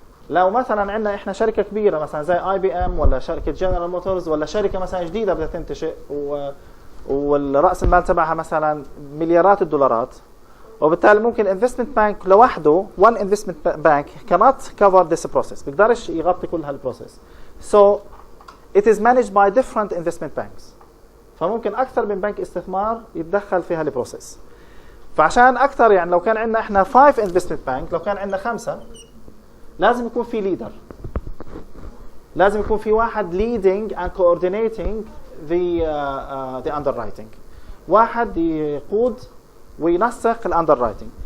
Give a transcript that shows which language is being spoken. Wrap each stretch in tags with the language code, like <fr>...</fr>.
<ar>لو مثلا عندنا احنا شركه كبيره مثلا زي اي بي ام ولا شركه جنرال موتورز ولا شركه مثلا جديده بدها تنتشئ والراس المال تبعها مثلا مليارات الدولارات، وبالتالي ممكن انفستمنت بانك لوحده</ar> <en>one investment bank cannot cover this process،</en> <ar>بيقدرش يغطي كل هالبروسيس.</ar> <en>So it is managed by different investment banks،</en> <ar>فممكن اكثر من بنك استثمار يتدخل في هالبروسيس. فعشان اكثر يعني لو كان عندنا احنا 5 investment bank، لو كان عندنا 5 لازم يكون في ليدر، لازم يكون في واحد</ar> <en>leading and coordinating the underwriting،</en> <ar>واحد يقود وينسق الاندررايتنج.</ar>